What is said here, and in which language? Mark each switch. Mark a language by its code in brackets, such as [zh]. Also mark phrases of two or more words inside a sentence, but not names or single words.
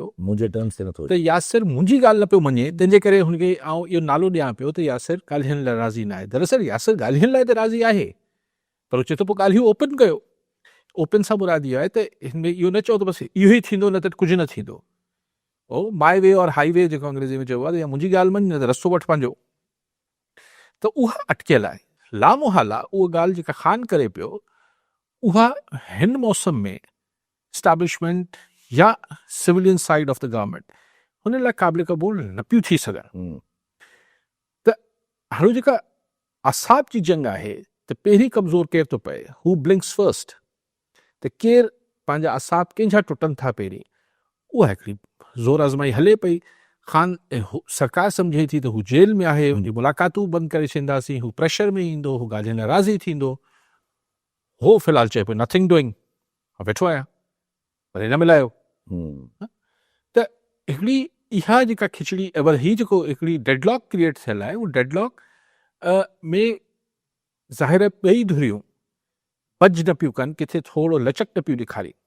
[sd] मुंहिंजे टर्म्स ते नथो त यासिर मुंहिंजी ॻाल्हि न पियो मञे, तंहिंजे करे हुनखे आउं इहो नालो ॾियां पियो त यासिर ॻाल्हाइण लाइ राज़ी न आहे। दरअसल यासिर ॻाल्हाइण लाइ त राज़ी आहे, पर चए थो पोइ ॻाल्हियूं ओपन कयो। ओपन सां मुराद इहो आहे त हिन में इहो न चओ त बसि इहो ई थींदो न त कुझु न थींदो। [en] O my way [sd] और [en] high way [sd] जेको अंग्रेज़ी में चइबो आहे, या मुंहिंजी ॻाल्हि मञ न त रस्तो वठि पंहिंजो। त उहा अटकियल आहे, लामोहाला उहा ॻाल्हि जेका ख़ान करे पियो उहा हिन मौसम में स्टैब्लिशमेंट या [en] civilian side of the government [sd] हुन लाइ क़ाबिल क़बूल न पियूं थी सघनि। त हाणे जेका असाब जी जंग आहे त पहिरीं कमज़ोर केरु थो पए, [en] who blinks first. [sd] त केरु पंहिंजा असाब कंहिंजा टुटनि था पहिरीं, उहा हिकिड़ी ज़ोर आज़माई हले पई। ख़ान सरकार सम्झे थी त हू जेल में आहे, हुनजी मुलाक़ातूं बंदि करे छॾींदासीं, हू प्रेशर में ईंदो, हू ॻाल्हियुनि लाइ राज़ी थींदो। हो फ़िलहालु चए पियो [en] nothing doing, [sd] वेठो आहियां, पर न मिलायो। त हिकिड़ी इहा जेका खिचड़ी ही जेको हिकिड़ी [en] deadlock create [sd] थियल आहे, उहो डेडलॉक में ज़ाहिर ॿई धुरियूं बज न पियूं कनि, किथे थोरो लचक न पियूं ॾेखारी।